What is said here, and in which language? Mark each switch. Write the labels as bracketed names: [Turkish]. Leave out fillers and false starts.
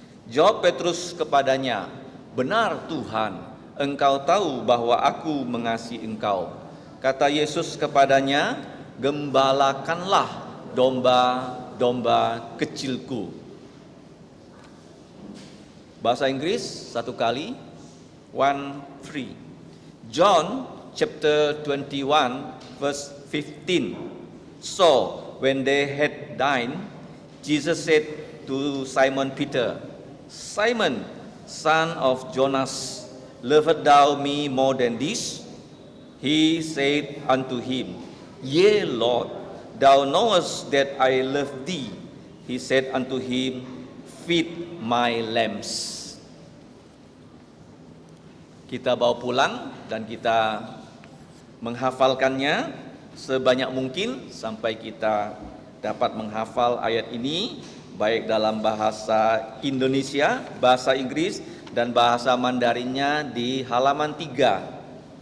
[Indonesian] Jawab Petrus kepadanya, "Benar Tuhan, engkau tahu bahwa aku mengasihi engkau." Kata Yesus kepadanya, gembalakanlah domba-domba kecilku. Bahasa Inggris satu kali, 1-3. [English] John chapter 21 verse 15. So when they had dined, Jesus said to Simon Peter, Simon, son of Jonas, lovest thou me more than this? He said unto him, Yea, Lord, thou knowest that I love thee. He said unto him, Feed my lambs. [Indonesian] Kita bawa pulang dan kita menghafalkannya sebanyak mungkin sampai kita dapat menghafal ayat ini baik dalam bahasa Indonesia, bahasa Inggris, dan bahasa Mandarinnya di halaman 3.